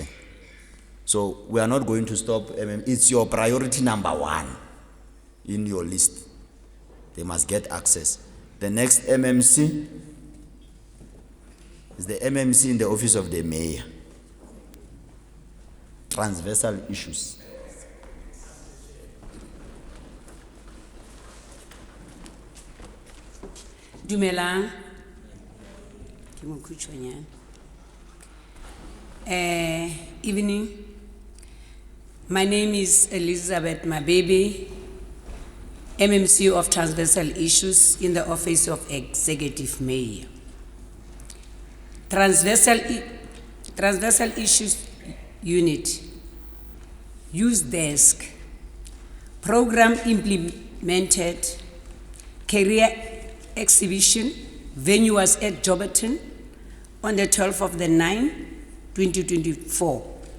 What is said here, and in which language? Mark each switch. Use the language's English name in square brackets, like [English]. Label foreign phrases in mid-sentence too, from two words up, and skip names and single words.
[English] So we are not going to stop. It's your priority number one in your list. They must get access. The next MMC is the MMC in the office of the mayor. Transversal issues. [Tswana] Dumelang. Ke mokhutshwanyane. [English] Evening. My name is Elizabeth Mabebe, MMC of Transversal Issues in the Office of Executive Mayor. Transversal Issues Unit, Youth Desk, Program implemented, Career Exhibition, venue was at Joburton on the 12th of the 9th, 2024.